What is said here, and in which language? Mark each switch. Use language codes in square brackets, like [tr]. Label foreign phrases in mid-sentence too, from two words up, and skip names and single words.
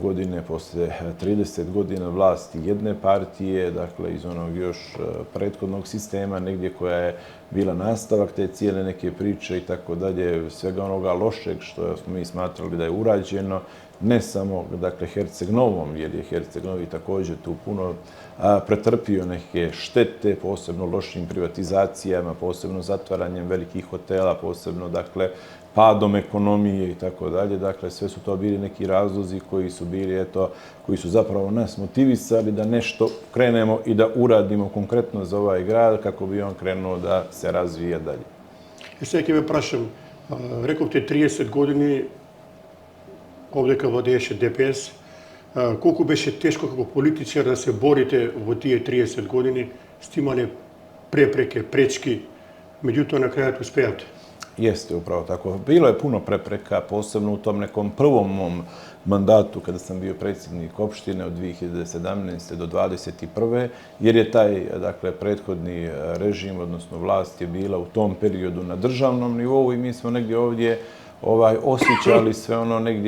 [sr] godine, posle 30 godina vlasti jedne partije, dakle, iz onog još prethodnog sistema, negdje koja je bila nastavak te cijele neke priče i tako dalje, svega onoga lošeg što smo mi smatrali da je urađeno, ne samo, dakle, Herceg Novom, jer je Herceg Novi također tu puno pretrpio neke štete, posebno lošim privatizacijama, posebno zatvaranjem velikih hotela, posebno, dakle, padom ekonomije i tako dalje. Dakle, sve su to bili neki razlozi koji su bili, koji su zapravo nas motivisali da nešto krenemo i da uradimo konkretno za ovaj grad kako bi on krenuo da se razvije dalje. [mk] Сега ќе ве прашам, рековте 30 години овде кај владееше ДПС, колку беше тешко како политичар да се борите во тие 30 години, сте имале препреке, пречки, меѓутоа на крајот успеавте? [sr] Jeste, upravo tako. Bilo je puno prepreka, posebno u tom nekom prvom mom mandatu kada sam bio predsjednik opštine od 2017. do 2021. jer je taj, dakle, prethodni režim, odnosno vlast je bila u tom periodu na državnom nivou i mi smo negdje ovdje osjećali sve ono negdje,